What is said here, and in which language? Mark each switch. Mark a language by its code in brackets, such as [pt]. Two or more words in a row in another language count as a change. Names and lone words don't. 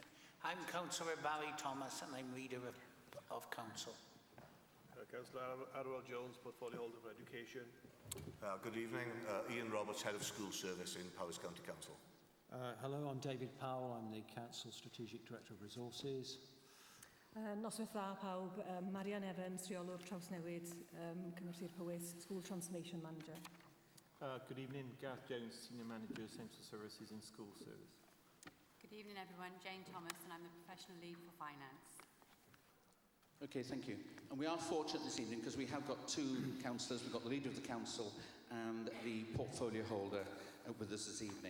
[en] I'm Councillor Barry Thomas, and I'm leader of council. Councillor Arwell Jones, Portfolio Holder for Education. Good evening, Ian Roberts, Head of School Service in Powys County Council. Hello, I'm David Powell, I'm the Council Strategic Director of Resources. [cy] Noswaith dda pawb, Marian Evans, Rheolwr Trawsnewid, Cyngor Sir Powys, [en] School Transformation Manager. Good evening, Gareth Jones, Senior Manager, Central Services and School Service. Good evening everyone, Jane Thomas, and I'm the Professional Lead for Finance. Okay, thank you. And we are fortunate this evening because we have got two councillors. We've got the Leader of the Council and the Portfolio Holder with us this evening.